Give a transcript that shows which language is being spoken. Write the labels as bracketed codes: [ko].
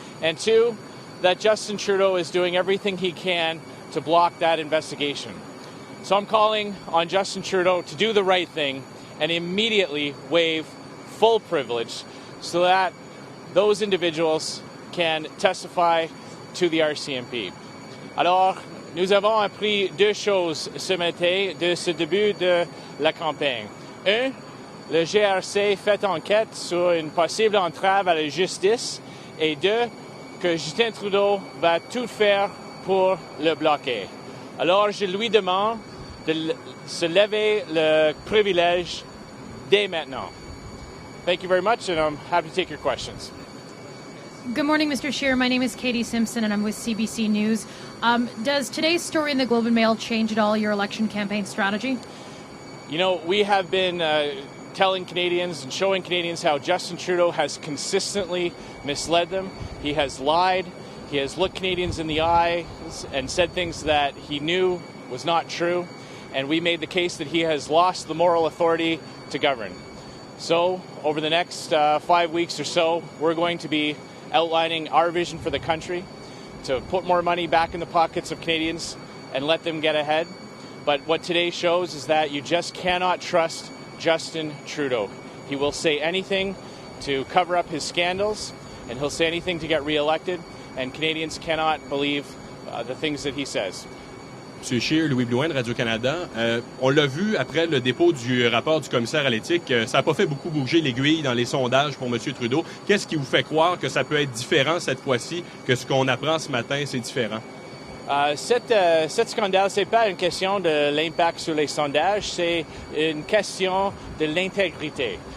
[en] And two, that Justin Trudeau is doing everything he can to block that investigation. So I'm calling on Justin Trudeau to do the right thing and immediately waive full privilege so that those individuals can testify to the RCMP. [fr] Alors, nous avons appris deux choses ce matin de ce début de la campagne. Un, le GRC fait enquête sur une possible entrave à la justice. Et deux, que Justin Trudeau va tout faire pour le bloquer. Alors, je lui demande de se lever le privilège dès maintenant. [en] Thank you very much, and I'm happy to take your questions. Good morning, Mr. Scheer. My name is Katie Simpson, and I'm with CBC News. Does today's story in the Globe and Mail change at all your election campaign strategy? You know, we have been telling Canadians and showing Canadians how Justin Trudeau has consistently misled them. He has lied. He has looked Canadians in the eyes and said things that he knew was not true. And we made the case that he has lost the moral authority to govern. So, over the next 5 weeks or so, we're going to be outlining our vision for the country to put more money back in the pockets of Canadians and let them get ahead. But what today shows is that you just cannot trust Justin Trudeau. He will say anything to cover up his scandals, and he'll say anything to get re-elected, and Canadians cannot believe the things that he says. [fr] M. Scheer, Louis Blouin de Radio-Canada, on l'a vu après le dépôt du rapport du commissaire à l'éthique, ça n'a pas fait beaucoup bouger l'aiguille dans les sondages pour M. Trudeau. Qu'est-ce qui vous fait croire que ça peut être différent cette fois-ci, que ce qu'on apprend ce matin, c'est différent? Cette scandale, ce n'est pas une question de l'impact sur les sondages, c'est une question de l'intégrité.